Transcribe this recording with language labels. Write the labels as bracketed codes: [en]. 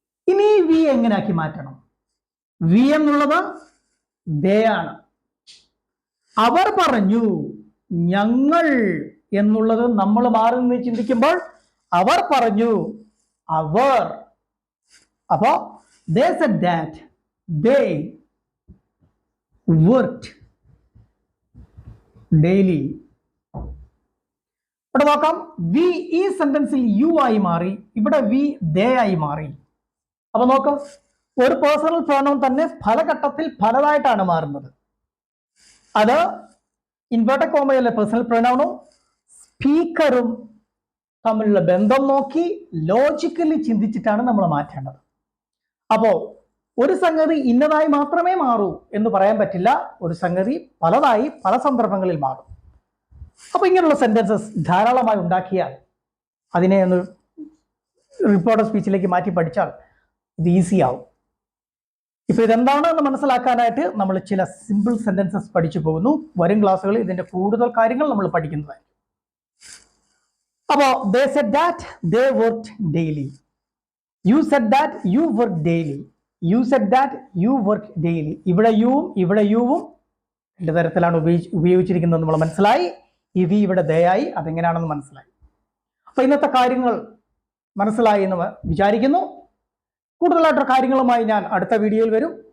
[ml] ഇനി വി എങ്ങനെ ആക്കി മാറ്റണം? വി എന്നുള്ളത് ദേ ആണ്. അവർ പറഞ്ഞു, ഞങ്ങൾ എന്നുള്ളത് നമ്മൾ മാറി നിന്ന് ചിന്തിക്കുമ്പോൾ അവർ പറഞ്ഞു, അവർ. അപ്പോ [en] they said that they worked daily. [ml] ഇവിടെ നോക്കാം, വി ഈ സെന്റൻസിൽ യു ആയി മാറി, ഇവിടെ വി ദേ ആയി മാറി. അപ്പൊ നോക്കാം, ഒരു പേഴ്സണൽ പ്രോനൗൺ തന്നെ പല ഘട്ടത്തിൽ പലതായിട്ടാണ് മാറുന്നത്. അത് ഇൻവേർട്ടഡ് കോമയിലെ പേഴ്സണൽ പ്രോനൗണും സ്പീക്കറും തമ്മിലുള്ള ബന്ധം നോക്കി ലോജിക്കലി ചിന്തിച്ചിട്ടാണ് നമ്മൾ മാറ്റേണ്ടത്. അപ്പോ ഒരു സംഗതി ഇന്നതായി മാത്രമേ മാറൂ എന്ന് പറയാൻ പറ്റില്ല. ഒരു സംഗതി പലതായി പല സന്ദർഭങ്ങളിൽ മാറും. അപ്പൊ ഇങ്ങനെയുള്ള സെന്റൻസസ് ധാരാളമായി ഉണ്ടാക്കിയാൽ അതിനെ ഒന്ന് റിപ്പോർട്ടർ സ്പീച്ചിലേക്ക് മാറ്റി പഠിച്ചാൽ ഇത് ഈസി ആവും. ഇപ്പൊ ഇതെന്താണ് എന്ന് മനസ്സിലാക്കാനായിട്ട് നമ്മൾ ചില സിമ്പിൾ സെന്റൻസസ് പഠിച്ചു പോകുന്നു. വരും ക്ലാസ്സുകളിൽ ഇതിന്റെ കൂടുതൽ കാര്യങ്ങൾ നമ്മൾ പഠിക്കുന്നതായിരിക്കും. അപ്പോ [en] they said that they worked daily. You said that you work daily. You said that you work daily. [ml] ഇവിടെ യുവും രണ്ട് തരത്തിലാണ് ഉപയോഗിച്ചിരിക്കുന്നത് നമ്മൾ മനസ്സിലായി. ഈ വി ഇവിടെ ദയായി, അതെങ്ങനെയാണെന്ന് മനസ്സിലായി. അപ്പൊ ഇന്നത്തെ കാര്യങ്ങൾ മനസ്സിലായി എന്ന് വിചാരിക്കുന്നു. കൂടുതലായിട്ട് കാര്യങ്ങളുമായി ഞാൻ അടുത്ത വീഡിയോയിൽ വരും.